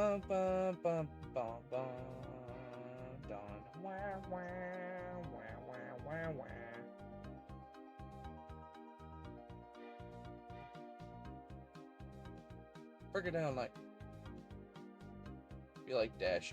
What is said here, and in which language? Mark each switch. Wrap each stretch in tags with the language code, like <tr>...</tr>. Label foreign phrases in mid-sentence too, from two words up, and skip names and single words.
<en>bum, bum, bum, bum, done. Wah, wah, wah, wah, wah, wah. Break it down like you like Dashy.</en>